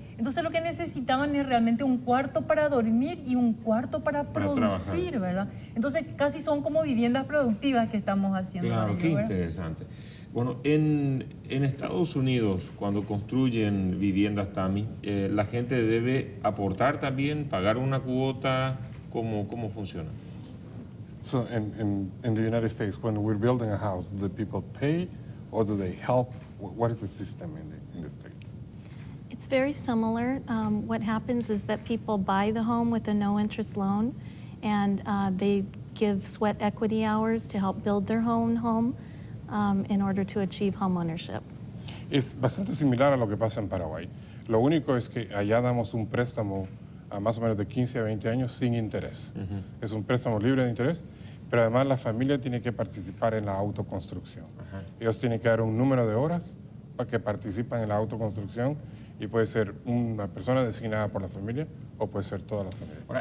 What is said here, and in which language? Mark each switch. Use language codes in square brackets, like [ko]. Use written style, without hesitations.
[es] Entonces lo que necesitaban es realmente un cuarto para dormir y un cuarto para producir, trabajar. ¿verdad? Entonces casi son como viviendas productivas que estamos haciendo. Claro, ahí, qué ¿verdad? interesante. Bueno, en Estados Unidos, cuando construyen viviendas TAMI, la gente debe aportar también, pagar una cuota. ¿Cómo funciona? [en] So in the United States, when we're building a house, do people pay or do they help? What is the system in the States? It's very similar. What happens is that people buy the home with a no-interest loan, and they give sweat equity hours to help build their own home in order to achieve home ownership. [es] Es bastante similar a lo que pasa en Paraguay. Lo único es que allá damos un préstamo a más o menos de 15 a 20 años sin interés. Es un préstamo libre de interés, pero además la familia tiene que participar en la autoconstrucción. Ellos tienen que dar un número de horas para que participen en la autoconstrucción y puede ser una persona designada por la familia o puede ser toda la familia.